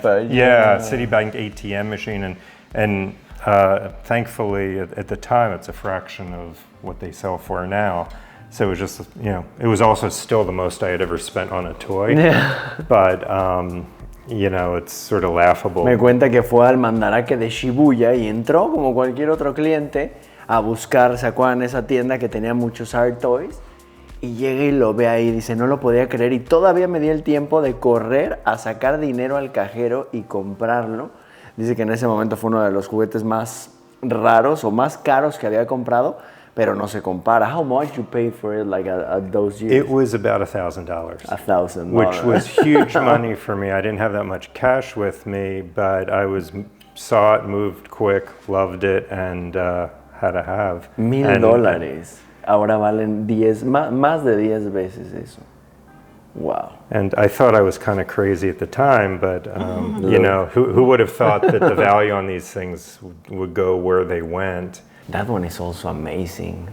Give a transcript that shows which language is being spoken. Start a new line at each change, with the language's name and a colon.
English: Citibank ATM machine and Thankfully, at the time, it's a fraction of what they sell for now. So it was just, it was also still the most I had ever spent on a toy. Yeah. But, it's sort of laughable.
Spanish: Me cuenta que fue al Mandarake de Shibuya y entró como cualquier otro cliente a buscar, ¿se acuerdan? Esa tienda que tenía muchos art toys. Y llega y lo ve ahí, dice, no lo podía creer. Y todavía me di el tiempo de correr a sacar dinero al cajero y comprarlo. Dice que en ese momento fue uno de los juguetes más raros o más caros que había comprado, pero no se compara.
English: How much you paid for it like at those years? It was about $1,000. $1,000. Which was huge money for me. I didn't have that much cash with me, but I saw it, moved quick, loved it, and had to have. $1,000.
Spanish: Ahora valen más de 10 veces eso.
English: Wow. And I thought I was kind of crazy at the time, but who would have thought that the value on these things would go where they went? That one is also amazing.